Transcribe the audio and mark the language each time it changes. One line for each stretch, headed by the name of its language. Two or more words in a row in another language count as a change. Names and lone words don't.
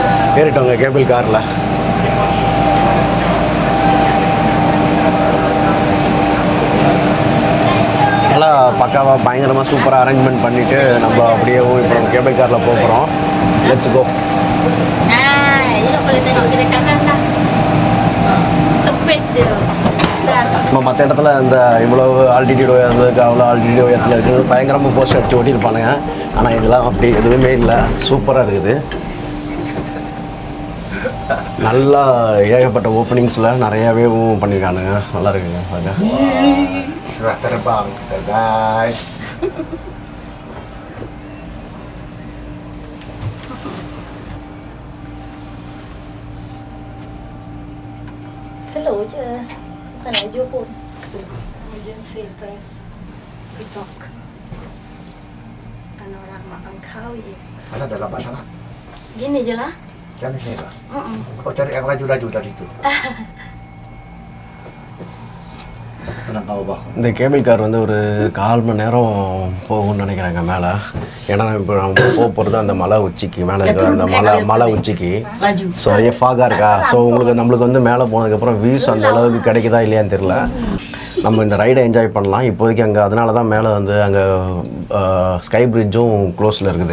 Tamil: ஏறிட்டோங்க கேபிள் காரில். நல்லா பக்காவாக பயங்கரமாக சூப்பராக அரேஞ்ச்மெண்ட் பண்ணிவிட்டு நம்ம அப்படியே இப்போ நம்ம கேபிள் காரில் போகிறோம்.
English: let's go.
Malay: Ini boleh tengok kiri kanan dah. Sempit dia.
Tamil: நம்ம மற்ற இடத்துல இந்த இவ்வளோ ஆல்டிடியூட் உயர்ந்ததுக்கு அவ்வளோ ஆல்டிடியூட் உயரத்தில் இருக்குது பயங்கரமாக போஸ்ட் அடித்து ஓட்டியிருப்பானுங்க. ஆனால் இதெல்லாம் அப்படி எதுவுமே இல்லை, சூப்பராக இருக்குது. நல்லா ஏகப்பட்ட ஓப்பனிங்ஸில் நிறையாவே பண்ணியிருக்கானுங்க, நல்லா இருக்குங்க.
Malay: Sudah terbang kita guys. Slow je. Bukan laju pun.
English: Emergency press.
Malay: TikTok. Panorama Langkawi. Mana dalam sana? Gini je lah. Jangan sini lah. Kau cari yang laju-laju tadi itu. Tenang kau bah.
Tamil: இந்த கேபிள் கார் வந்து ஒரு 1/4 மணி நேரம் போகும்னு நினைக்கிறாங்க மேலே. ஏன்னா இப்போ நம்ம போகிறது அந்த மலை உச்சிக்கு மேலே இருக்கிற அந்த மலை உச்சிக்கு. ஸோ அதே ஃபாகாக இருக்கா. ஸோ நம்மளுக்கு வந்து மேலே போனதுக்கப்புறம் வியூஸ் அந்த அளவுக்கு கிடைக்குதா இல்லையான்னு தெரில. நம்ம இந்த ரைடை என்ஜாய் பண்ணலாம் இப்போதைக்கு. அங்கே அதனால தான் மேலே வந்து அங்கே ஸ்கை பிரிட்ஜும் க்ளோஸில் இருக்குது.